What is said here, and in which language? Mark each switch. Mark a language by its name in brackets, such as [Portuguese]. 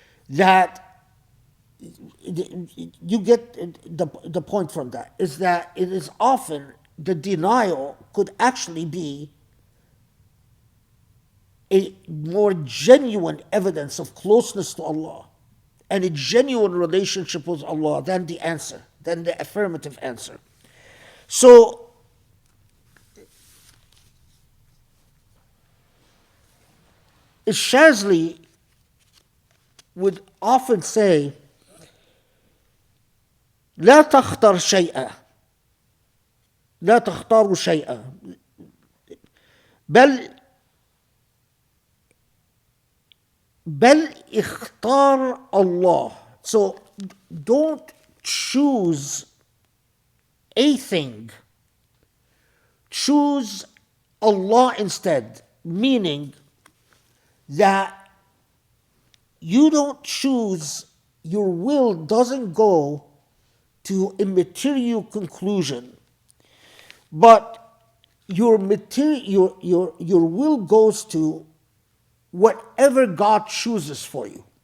[English] That you get the point from that, is that it is often the denial could actually be a more genuine evidence of closeness to Allah and a genuine relationship with Allah than the answer, than the affirmative answer. So Shazli would often say, [Arabic] لا تختر شيئا لا تختاروا شيئا بل اختار Allah. [English] So don't choose a thing, choose Allah instead, meaning that you don't choose, your will doesn't go to a material conclusion, but your will goes to whatever God chooses for you.